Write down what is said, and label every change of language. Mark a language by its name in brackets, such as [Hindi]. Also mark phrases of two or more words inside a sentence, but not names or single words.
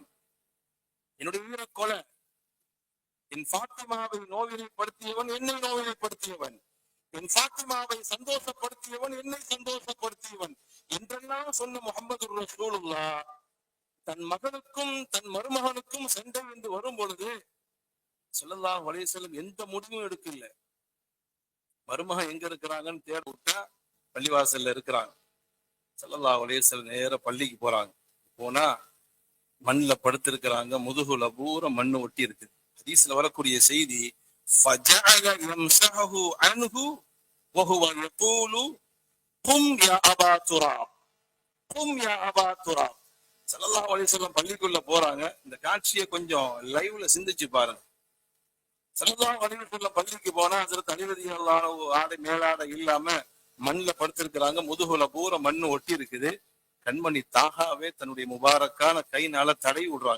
[Tamil] என்னுடைய ஈரக்கொலை, என் ஃபாத்திமாவை நோவினைப்படுத்தியவன் என்னை நோவினைப்படுத்தியவன், என் ஃபாத்திமாவை சந்தோஷப்படுத்தியவன் என்னை சந்தோஷப்படுத்தியவன் என்றெல்லாம் சொன்ன முஹம்மது ரசூலுல்லாஹ் தன் மகனுக்கும் தன் மருமகனுக்கும் சண்டை என்று வரும் பொழுது [Arabic] صلى الله عليه وسلم [Tamil] எந்த முடிவும் எடுக்கல. மருமகன் எங்க இருக்கிறாங்கன்னு தேட விட்டா பள்ளிவாசல்ல இருக்கிறாங்க. [Arabic] صلى الله عليه وسلم [Tamil] நேர பள்ளிக்கு போறாங்க. போனா மண்ணுல படுத்திருக்கிறாங்க, முதுகுல பூரா மண்ணு ஒட்டி இருக்குது. ஹதீஸ்ல வரக்கூடிய செய்தி, [Arabic] فَجَعَلَ يَمْسَحُهُ عَنْهُ وَهُوَ يَقُولُ قُمْ يَا أَبَا تُرَابٍ قُمْ يَا أَبَا تُرَابٍ. صلى الله عليه وسلم [Tamil] பள்ளிக்குள்ள போறாங்க. இந்த காட்சியை கொஞ்சம் லைவ்ல சிந்திச்சு பாருங்க. [Arabic] صلى الله عليه وسلم [Tamil] பள்ளிக்கு போனா ஹஜ்ரத் அலி ரலியல்லாஹு ஆடை மேலாடை இல்லாம மண்ணுல படுத்திருக்கிறாங்க, முதுகுல பூரா மண்ணு ஒட்டி இருக்குது. கண்மணி தாகாவே தன்னுடைய முபாரக்கான கைனால தடை விடுறாங்க.